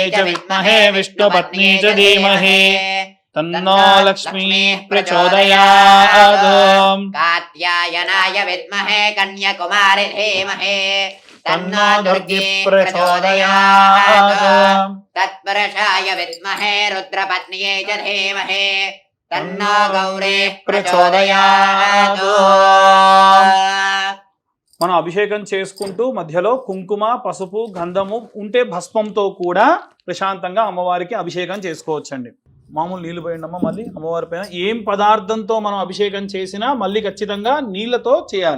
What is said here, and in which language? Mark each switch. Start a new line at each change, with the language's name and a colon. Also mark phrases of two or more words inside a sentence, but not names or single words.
Sanskrit: च विद्महे विष्णुपत्नी च धीमहि तन्नो लक्ष्मीः प्रचोदयात् कात्यायनाय विद्महे कन्याकुमारि धीमहि तन्नो दुर्गी प्रचोदयात् तत्पुरुषाय विद्महे रुद्रपत्न्यै च धीमहि तन्नो गौरी प्रचोदयात्
Telugu: మనం అభిషేకం చేసుకుంటూ మధ్యలో కుంకుమ పసుపు గంధము ఉంటే భస్మంతో కూడా ప్రశాంతంగా అమ్మవారికి అభిషేకం చేసుకోవచ్చండి. మామూలు నీళ్లు పోయిండమ్మా మళ్ళీ అమ్మవారి పైన ఏం పదార్థంతో మనం అభిషేకం చేసినా మళ్ళీ ఖచ్చితంగా నీళ్లతో చేయాలి.